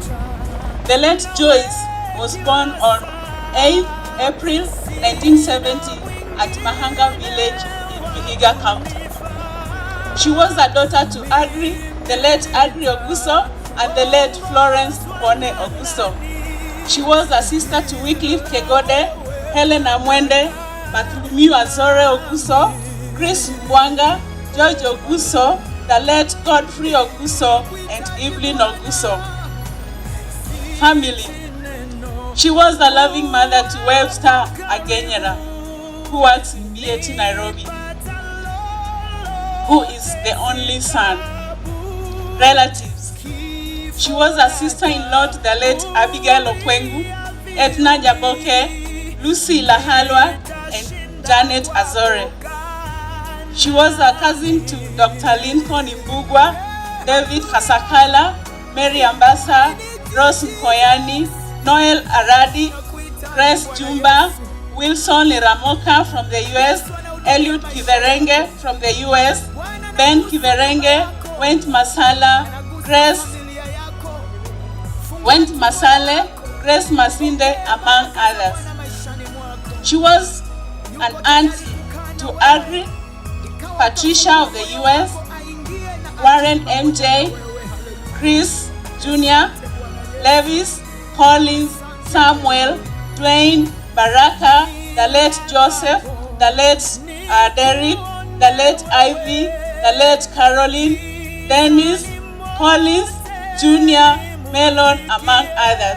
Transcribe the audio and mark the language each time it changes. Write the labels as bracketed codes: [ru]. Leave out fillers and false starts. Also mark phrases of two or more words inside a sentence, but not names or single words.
[en] The late Joyce was born on 8th April 1970 at Mahanga village in Vihiga County. She was a daughter to Agri, the late Agri Oguso, and the late Florence Bone Oguso. She was a sister to Wycliffe Kegode, Helen Amwende, Bartholomew Azore Oguso, Chris Mbwanga, George Oguso, the late Godfrey Oguso, and Evelyn Oguso. Family. She was a loving mother to Webster Agenyera, who works in BAT Nairobi, who is the only son. Relatives. She was a sister-in-law to the late Abigail Okwengu, Edna Jaboke, Lucy Lahalwa, and Janet Azore. She was a cousin to Dr. Lincoln Imbugwa, David Kasakala, Mary Ambassa, Rose Nkoyani, Noel Aradi, Grace Jumba, Wilson Liramoka from the US, Eliud Kiverenge from the US, Ben Kiverenge, Went Masale, Grace Masinde, among others. She was an auntie to Agri, Patricia of the US, Warren MJ, Chris Jr., Levis, Collins, Samuel, Dwayne, Baraka, the late Joseph, the late Derek, the late Ivy, the late Caroline, Dennis, Collins, Jr., Melon, among others.